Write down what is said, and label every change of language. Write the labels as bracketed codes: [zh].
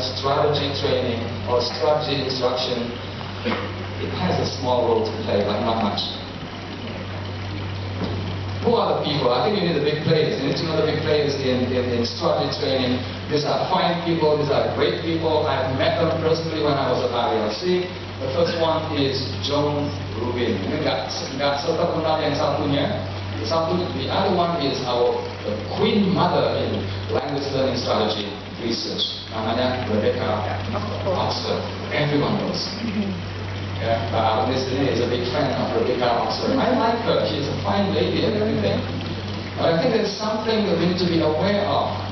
[en] Strategy training or strategy instruction, it has a small role to play, but not much. Who are the people? I think you need the big players. You need to know the big players in strategy training. These are fine people. These are great people. I've met them personally when I was at ILC. The first one is John Rubin. [id] Ini nggak serta kenal yang satunya. [en] The other one is the queen mother in language learning strategy research. [id] Namanya [en] Rebecca Oxford. Everyone knows. Yeah, Miss Lee is a big fan of Rebecca Oxford. I like her. She's a fine lady and everything. But I think there's something that we need to be aware of.